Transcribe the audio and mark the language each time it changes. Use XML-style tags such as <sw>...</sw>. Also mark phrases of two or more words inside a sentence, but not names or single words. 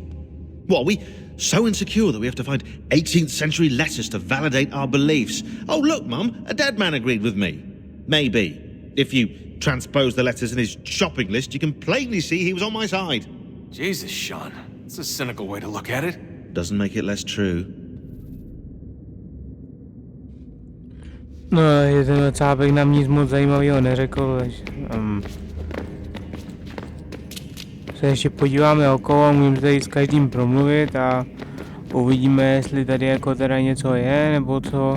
<en>What, are we so insecure that we have to find 18th century letters to validate our beliefs? Oh, look, Mum, a dead man agreed with me. Maybe. If you transpose the letters in his shopping list, you can plainly see he was on my side. Jesus, Sean. It's a cynical way to look at it. Doesn't make it less true.</en> <cs>No, že ten cápek nám nic moc zajímavého neřekl, takže se ještě podíváme okolo, můžeme tady s každým promluvit a uvidíme, jestli tady jako teda něco je, nebo co.</cs>